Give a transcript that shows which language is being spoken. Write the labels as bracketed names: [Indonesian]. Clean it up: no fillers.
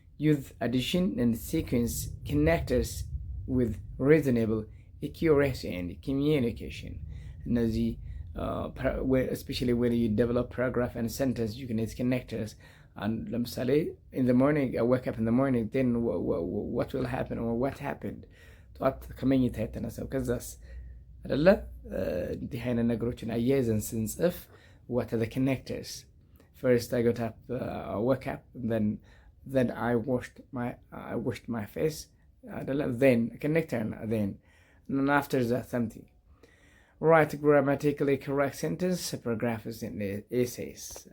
[English] Use addition and sequence connectors with reasonable accuracy and communication. እነዚህ especially when you develop paragraph and sentence, you can use connectors. And ለምሳሌ in the morning, I wake up in the morning, then what will happen or what happened? [Amharic] ጠዋት ከመኝታ የተነሳው ከዛስ አይደለ? እንዲህ አይነት ነገሮችን አያይዘን ስንጽፍ [English] what are the connectors? First I got up, woke up, then I washed my face, then connector, then and after that something. Write grammatically correct sentence. Paragraph is in the essays.